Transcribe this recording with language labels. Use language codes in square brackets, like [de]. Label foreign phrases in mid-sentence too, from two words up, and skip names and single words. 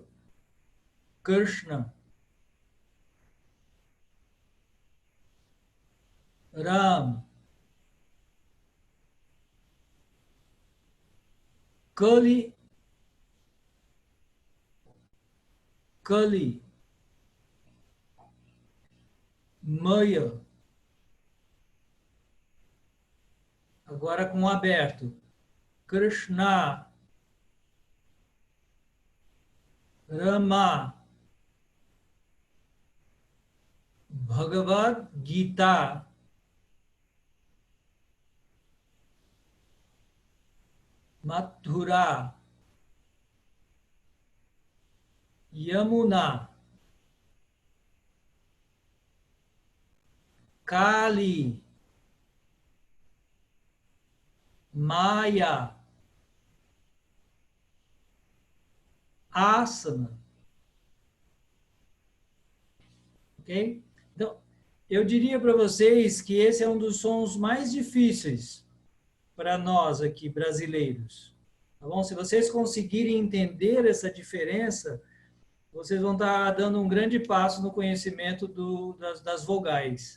[pt] Krishna, Ram, Kali, Kali, Maya. Agora com aberto. Krishna, Rama, Bhagavad Gita, Mathura, Yamuna, Kali, Maya, Asana. Ok? Então, eu diria para vocês que esse é um dos sons mais difíceis para nós aqui, brasileiros. Tá bom? Se vocês conseguirem entender essa diferença, vocês vão estar dando um grande passo no conhecimento das vogais.